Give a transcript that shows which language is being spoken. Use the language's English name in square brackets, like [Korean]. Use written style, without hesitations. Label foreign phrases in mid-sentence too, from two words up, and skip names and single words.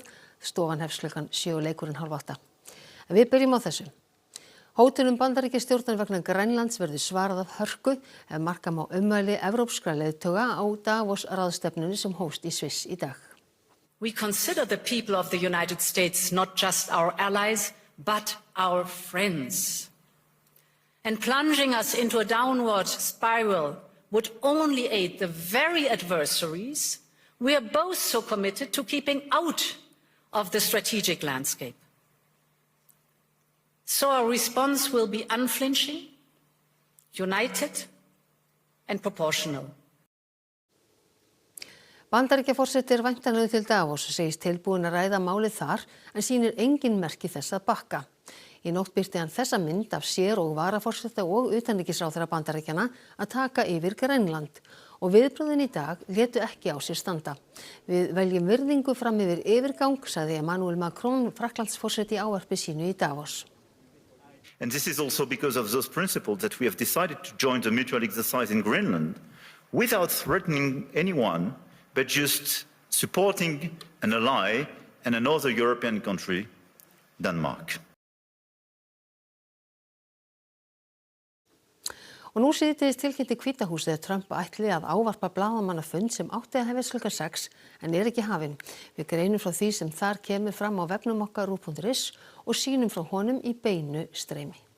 [Icelandic] Stofan hefst klukkan 7 og leikurinn 7:30. En við byrjum á þessu. Hótunum Bandaríkjastjórnar vegna Grænlands verður svarað af hörku ef marka má ummæli evrópskra leiðtoga á Davos ráðstefnunni sem hófst í Sviss í dag. [English] We consider the people of the United States not just our allies, but our friends. And plunging us into a downward spiral would only aid the very adversaries we are both so committed to keeping out of the strategic landscape. So our response will be unflinching, united and proportional. [Icelandic] Bandaríkjaforseti væntanlegur til Davos, segist tilbúinn að ræða málið þar en sýnir engin merki þess að bakka. Í nótt birti hann þessa mynd af sér og varaforseta og utanríkisráðherra Bandaríkjanna að taka yfir Grænland og viðbrögðin í dag létu ekki á sér standa. Við veljum virðingu fram yfir yfirgang, sagði Emmanuel Macron, Frakklandsforseti í ávarpi sínu í Davos. [English] And this is also because of those principles that we have decided to join the mutual exercise in Greenland without threatening anyone, but just supporting an ally and another European country, Denmark. [Icelandic] Og nú síðdegis tilkynnti Hvíta húsið að Trump ætli að ávarpa blaðamannafund sem átti að hefjast klukkan 6 en er ekki hafinn. Við greinum frá því sem þar kemur fram á vefnum okkar RÚV.is og sýnum frá honum í beinu streymi.